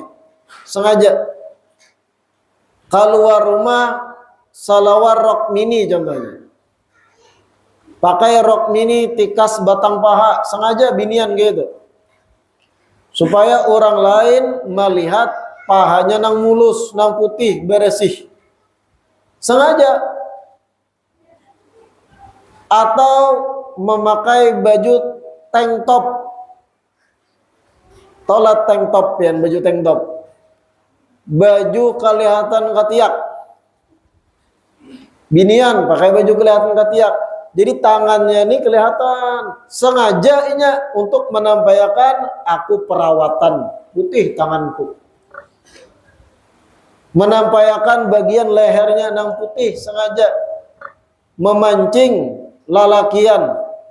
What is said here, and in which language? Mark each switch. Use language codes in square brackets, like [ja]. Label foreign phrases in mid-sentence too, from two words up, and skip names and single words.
[bjn] Sengaja keluar rumah salawar rok mini contohnya, pakai rok mini tikas batang paha, sengaja binian gitu, supaya orang lain melihat pahanya nang mulus, nang putih, bersih, sengaja. Atau memakai baju [en] tank top, [bjn] tolat [en] tank top [bjn] ya, baju [en] tank top, [bjn] baju kelihatan ketiak, binian pakai baju kelihatan ketiak, jadi tangannya ini kelihatan, sengaja ini untuk menampakkan aku perawatan, putih tanganku, menampakkan bagian lehernya nang putih, sengaja memancing lalakian.